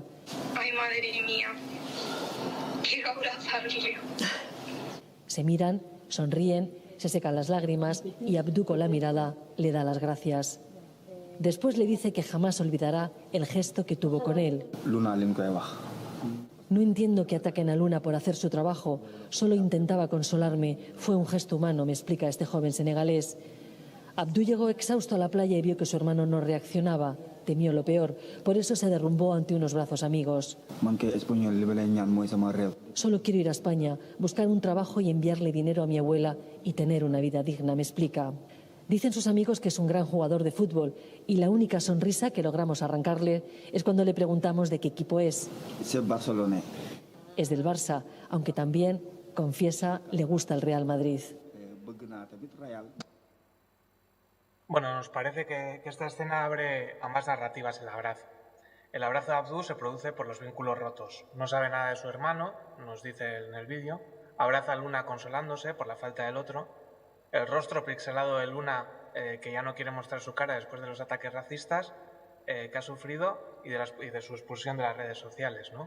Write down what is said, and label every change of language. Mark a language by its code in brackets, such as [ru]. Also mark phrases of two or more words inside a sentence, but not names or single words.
[es] Ay, madre mía. Quiero abrazarle. Se miran, sonríen, se secan las lágrimas y Abdul con la mirada le da las gracias. Después le dice que jamás olvidará el gesto que tuvo con él. [wo] Luna lim koy wax. [es] No entiendo que ataquen a Luna por hacer su trabajo. Solo intentaba consolarme. Fue un gesto humano, me explica este joven senegalés. Abdul llegó exhausto a la playa y vio que su hermano no reaccionaba. Temió lo peor. Por eso se derrumbó ante unos brazos amigos. [wo] Man kay espagnol li ma lay ñaan mooy sama réew. [es] Solo quiero ir a España, buscar un trabajo y enviarle dinero a mi abuela y tener una vida digna, me explica. Dicen sus amigos que es un gran jugador de fútbol y la única sonrisa que logramos arrancarle es cuando le preguntamos de qué equipo es. [fr] C'est Barcelone. [es] Es del Barça, aunque también, confiesa, le gusta el Real Madrid. [wo] Bëgg naa tamit Real. [es] Bueno, nos parece que esta escena abre ambas narrativas el abrazo. El abrazo de Abdul se produce por los vínculos rotos. No sabe nada de su hermano, nos dice en el vídeo. Abraza a Luna consolándose por la falta del otro. El rostro pixelado de Luna, que ya no quiere mostrar su cara después de los ataques racistas que ha sufrido y de su expulsión de las redes sociales, ¿no?